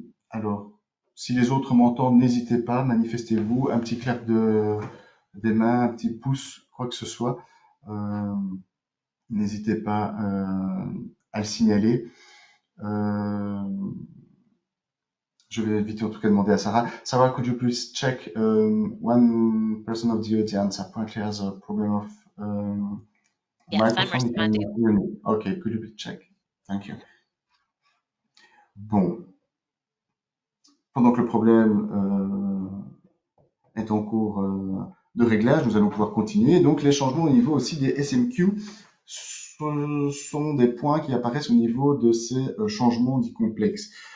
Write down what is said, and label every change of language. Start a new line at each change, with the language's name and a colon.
French: Alors, si les autres m'entendent, n'hésitez pas, manifestez-vous, un petit clap des mains, un petit pouce, quoi que ce soit. Euh, N'hésitez pas à le signaler. Je vais vite en tout cas demander à Sarah.
English: Sarah, could you please check one person of the audience apparently has a problem of Yes, I'm microphone? responding. Okay, could you please check? Thank you.
French: Bon, pendant que le problème est en cours de réglage, nous allons pouvoir continuer. Donc les changements au niveau aussi des SMQ sont des points qui apparaissent au niveau de ces changements dits complexes.